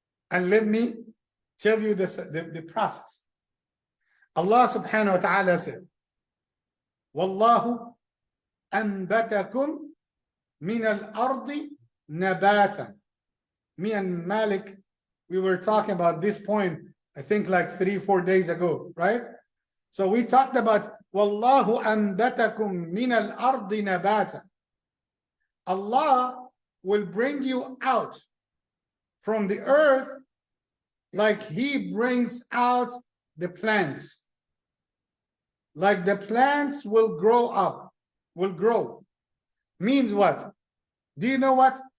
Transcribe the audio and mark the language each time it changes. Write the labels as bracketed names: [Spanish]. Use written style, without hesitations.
[English] And let me tell you the process. Allah subhanahu wa ta'ala said, [Arabic] وَاللَّهُ أَنْبَتَكُمْ مِنَ الْأَرْضِ نَبَاتًا. [English] Me and Malik, we were talking about this point, I think like 3-4 days ago, right? So we talked about [Arabic] وَاللَّهُ أَنْبَتَكُمْ مِنَ الْأَرْضِ نَبَاتًا. [English] Allah will bring you out from the earth. like he brings out the plants. Like the plants will grow up, will grow. Means what? Do you know what?